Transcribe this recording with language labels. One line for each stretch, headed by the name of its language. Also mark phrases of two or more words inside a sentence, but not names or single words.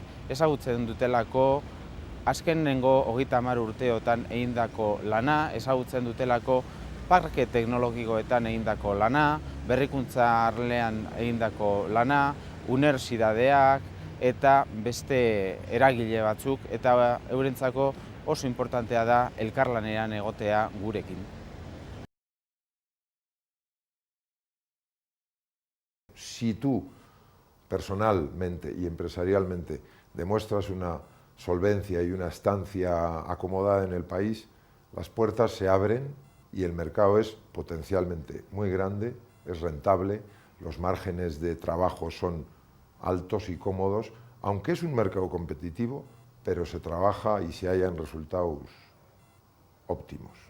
Basque: Ezagutzen dutelako azkenengo 30 urteotan egindako lana, ezagutzen dutelako parke teknologikoetan egindako lana, berrikuntza arlean egindako lana, unibertsitateak eta beste eragile batzuk, eta eurentzako oso importantea da elkarlanean egotea gurekin.
Spanish: Si tú personalmente y empresarialmente demuestras una solvencia y una estancia acomodada en el país, las puertas se abren y el mercado es potencialmente muy grande, es rentable, los márgenes de trabajo son altos y cómodos, aunque es un mercado competitivo, pero se trabaja y se hallan resultados óptimos.